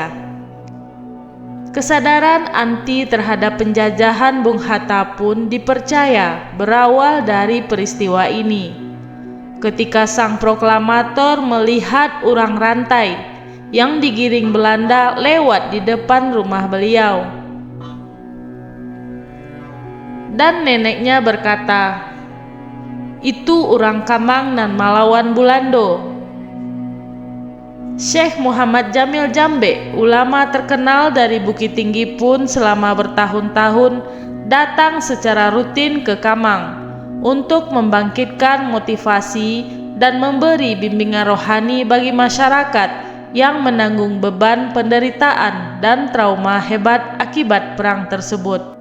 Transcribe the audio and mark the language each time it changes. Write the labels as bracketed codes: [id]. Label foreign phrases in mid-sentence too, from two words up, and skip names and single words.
[id] Kesadaran anti terhadap penjajahan Bung Hatta pun dipercaya berawal dari peristiwa ini. Ketika sang proklamator melihat urang rantai yang digiring Belanda lewat di depan rumah beliau, dan neneknya berkata, [min] "Itu urang Kamang nan malawan Bulando." [id] Syekh Muhammad Jamil Jambe, ulama terkenal dari Bukit Tinggi pun selama bertahun-tahun datang secara rutin ke Kamang untuk membangkitkan motivasi dan memberi bimbingan rohani bagi masyarakat yang menanggung beban penderitaan dan trauma hebat akibat perang tersebut.